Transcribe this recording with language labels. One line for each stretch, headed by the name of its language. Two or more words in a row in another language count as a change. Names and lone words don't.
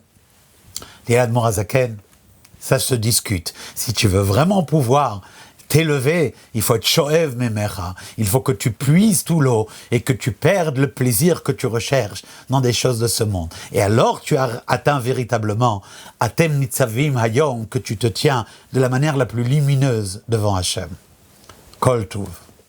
French: Et l'Admor Hazaken, ça se discute. Si tu veux vraiment pouvoir t'élever, il faut être
Hebrew: שואב ממך.
French: Il faut que tu puises tout l'eau et que tu perdes le plaisir que tu recherches dans des choses de ce monde. Et alors tu as atteint véritablement
Hebrew: אתם נצבים היום,
French: que tu te tiens de la manière la plus lumineuse devant Hashem.
Hebrew: כל טוב.